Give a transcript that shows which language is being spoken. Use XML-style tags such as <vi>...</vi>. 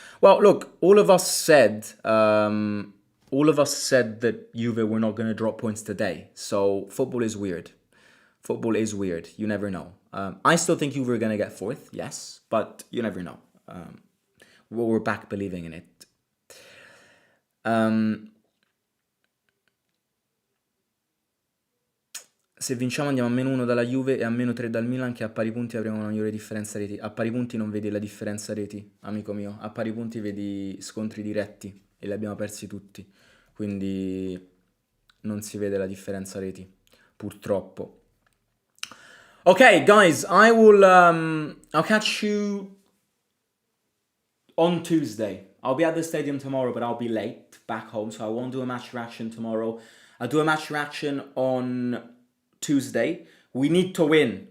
<en>Well, look, all of us said that Juve were not going to drop points today. So football is weird. Football is weird. You never know. I still think Juve are going to get fourth, yes, but you never know. We're back believing in it.</en> <it>Se vinciamo andiamo a -1 dalla Juve e a -3 dal Milan, che a pari punti avremo una migliore differenza reti. A pari punti non vedi la differenza reti, amico mio. A pari punti vedi scontri diretti e li abbiamo persi tutti. Quindi non si vede la differenza reti, purtroppo.</it> <en>Okay, guys, I'll catch you on Tuesday. I'll be at the stadium tomorrow, but I'll be late back home, so I won't do a match reaction tomorrow. I'll do a match reaction on Tuesday. We need to win.</en>